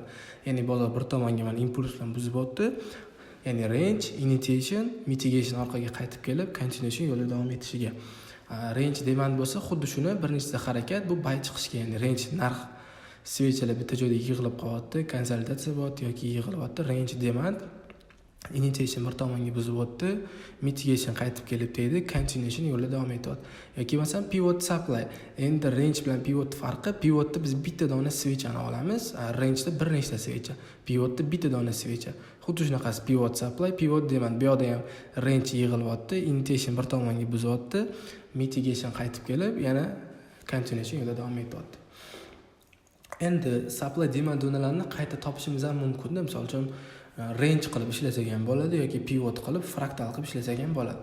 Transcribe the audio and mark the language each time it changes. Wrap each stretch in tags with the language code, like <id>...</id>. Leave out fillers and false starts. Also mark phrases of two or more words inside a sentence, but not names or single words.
<uz>Ya'ni bozor bir tomonga mana impuls bilan buzib o'tdi. Ya'ni</uz> <en>range, initiation, mitigation</en> <uz>orqaga qaytib kelib, continuation yo'lida davom etishiga.</uz> <en>Range demand</en> <uz>bo'lsa, xuddi shuni bir nechta harakat bu bay chiqishga, ya'ni range narx svechalar bitta joyda yig'ilib qolyapti, konsolidatsiya bo'lyapti yoki yig'ilyapti.</uz> <en>Range demand, initiation</en> <uz>bir tomonga buzib o'tdi, mitigation qaytib kelib tegdi, continuation yo'lida davom etyapti. Yoki masalan</uz> <en>pivot supply.</en> <uz>Endi range bilan pivot farqi, pivotda biz bitta dona svechani olamiz, range'da bir nechta svecha. Pivotda bitta dona svecha. Xuddi shunaqasi</uz> <en>pivot supply, pivot demand.</en> <uz>Bu yerda ham range yig'ilyapti, initiation bir tomonga buzyapti, mitigation qaytib kelib, yana continuation yo'lida davom etyapti. Endi</uz> <en>supply demand</en> <uz>zonalarini qayta topishimiz ham mumkin-da. Misol uchun range qilib ishlasak ham bo'ladi yoki pivot qilib fraktal qilib ishlasak ham bo'ladi.</uz>